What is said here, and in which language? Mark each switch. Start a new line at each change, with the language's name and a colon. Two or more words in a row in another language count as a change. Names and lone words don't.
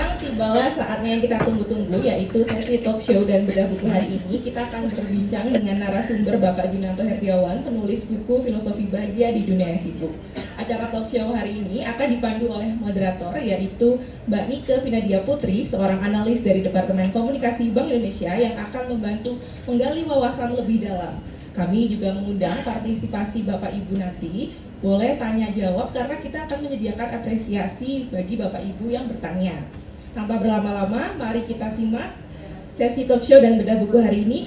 Indonesian: tibalah saatnya yang kita tunggu-tunggu, yaitu sesi
English: talk show
Indonesian: dan bedah buku hari ini. Kita akan berbincang dengan narasumber Bapak Junanto Herdiawan, penulis buku Filosofi Bahagia di Dunia yang Sibuk. Acara
English: talk show
Indonesian: hari ini akan dipandu oleh moderator, yaitu Mbak Nike Vinadia Putri, seorang analis dari Departemen Komunikasi Bank Indonesia yang akan membantu menggali wawasan lebih dalam. Kami juga mengundang partisipasi Bapak Ibu nanti. Boleh tanya jawab karena kita akan menyediakan apresiasi bagi Bapak Ibu yang bertanya. Tanpa berlama-lama, mari kita simak sesi
English: talk show
Indonesian: dan bedah buku hari ini.